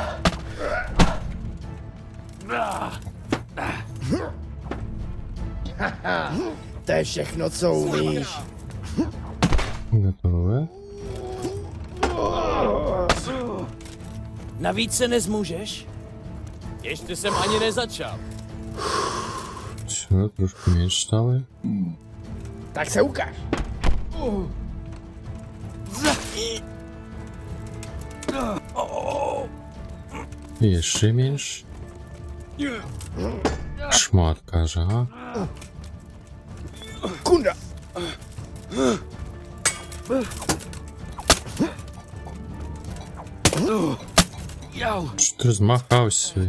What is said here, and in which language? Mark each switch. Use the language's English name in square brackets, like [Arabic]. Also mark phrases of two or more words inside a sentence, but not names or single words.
[Czech] To je všechno, co umíš. [Russian] Готовы. [Czech] Navíc se nezmůžeš? Ještě jsem ani nezačal. [Russian] Все, трошки меньше стало. [Czech] Tak se ukáž. [Russian] Еще меньше. [Ukrainian] Шмат, каже, ага. [Czech] Kunda! [Russian] Что ты размахался?